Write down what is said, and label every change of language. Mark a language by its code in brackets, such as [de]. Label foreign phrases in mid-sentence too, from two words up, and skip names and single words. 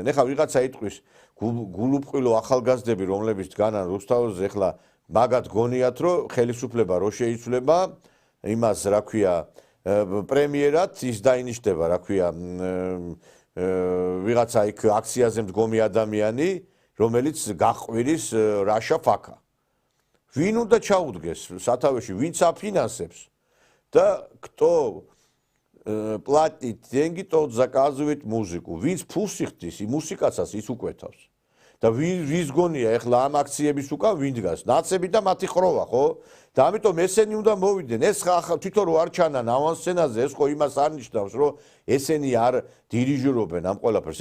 [ka] ეხლა ვიღაცა იტყვის გულუბრყვილო ახალგაზრდები, რომლებიც დგანან რუსთაველზე, ეხლა მაგათ გონიათ, რომ ხელისუფლება რო შეიცვლება, იმას რა ქვია, პრემიერად ის დაინიშნება, რა ქვია, ვიღაცა იქ აქციაზე მდგომი ადამიანი, რომელიც გაყვირის [en] Russia fucker. [ka] ვინ უნდა ჩაუდგეს სათავეში, ვინც აფინანსებს და [ru] кто платит деньги, тот заказывает музыку. [ka] ვინც ფულს იხდის, მუსიკაცას ის უკვეთავს. და ვის გონია ეხლა ამ აქციების უკან ვინ დგას? ნაცები და მათი ხროვა, ხო? და ამიტომ ესენი უნდა მოვიდნენ. ეს თვითონ რო არ ჩანან ავანსცენაზე, ეს ხო იმას არ ნიშნავს, რომ ესენი არ დირიჟორობენ ამ ყველაფერს.